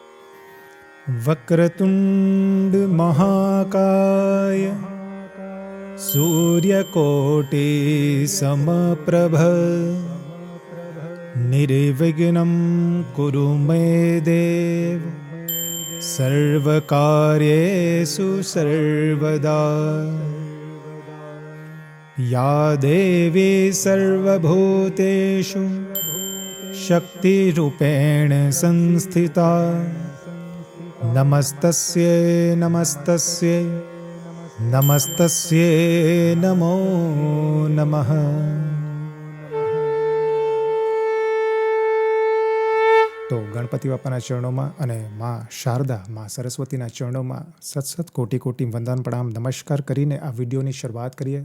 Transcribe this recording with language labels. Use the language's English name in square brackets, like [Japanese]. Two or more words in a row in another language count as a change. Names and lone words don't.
[Sanskrit] વક્રતુંડ મહાકાય सूर्यकोटि समप्रभ निर्विघ्नं कुरु मे देव सर्वकार्येषु सर्वदा या देवी सर्वभूतेषु शक्तिरूपेण संस्थिता नमस्तस्यै नमस्तस्यै નમસ્તસ્યે નમો નમઃ. [Gujarati] તો ગણપતિ બાપાના ચરણોમાં અને માં શારદા માં સરસ્વતીના ચરણોમાં સતસત કોટી કોટી વંદન પ્રણામ નમસ્કાર કરીને આ વિડીયોની શરૂઆત કરીએ.